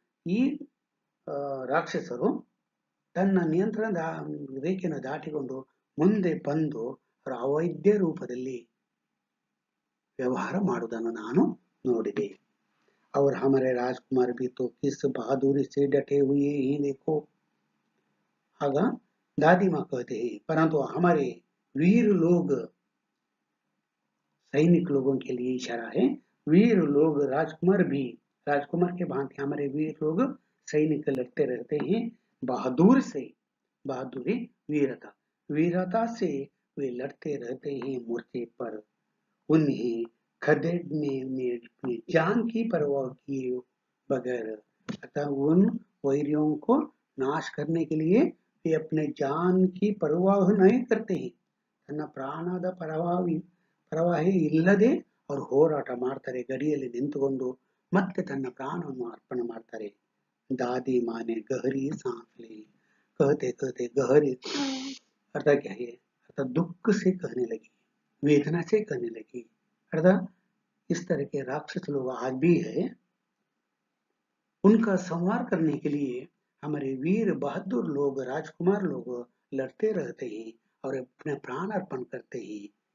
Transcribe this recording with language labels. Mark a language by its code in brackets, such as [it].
[kn] ಈ ರಾಕ್ಷಸರು ತನ್ನ ನಿಯಂತ್ರಣ ರೇಖೆಯನ್ನು ದಾಟಿಕೊಂಡು ಮುಂದೆ ಬಂದು ಅವರ ಅವೈದ್ಯ ರೂಪದಲ್ಲಿ ವ್ಯವಹಾರ ಮಾಡುವುದನ್ನು ನಾನು ನೋಡಿದೆ. [hi] और हमारे राजकुमार भी तो किस बहादुरी से डटे हुए हैं देखो. आग दादी माँ कहते हैं, परंतु हमारे वीर लोग, सैनिक लोगों के लिए इशारा है, वीर लोग राजकुमार के भांति हमारे वीर लोग सैनिक लड़ते रहते हैं बहादुर से. बहादुरी वीरता से वे लड़ते रहते हैं मोर्चे पर. उन्हें खदेड़ने में अपनी जान की परवाह किए बगैर, अतः उन वैरियों को नाश करने के लिए वे अपने जान की परवाह नहीं करते हैं. [kn] ತನ್ನ ಪ್ರಾಣದ ಪರವಾಹಿ ಇಲ್ಲದೆ ಅವರು ಹೋರಾಟ ಮಾಡ್ತಾರೆ. ಗಡಿಯಲ್ಲಿ ನಿಂತುಕೊಂಡು ಮತ್ತೆ ತನ್ನ ಪ್ರಾಣವನ್ನು ಅರ್ಪಣೆ ಮಾಡ್ತಾರೆ. [hi] दादी माँ ने गहरी सांस ली. कहते कहते गहरी अर्थात क्या है? अर्थात दुख से कहने लगी, वेदना से कहने लगी. अर्थात इस तरह के राक्षस लोग आज भी है. उनका संहार करने के लिए हमारे वीर बहादुर लोग, राजकुमार लोग लड़ते रहते हैं और अपने प्राण अर्पण करते हैं.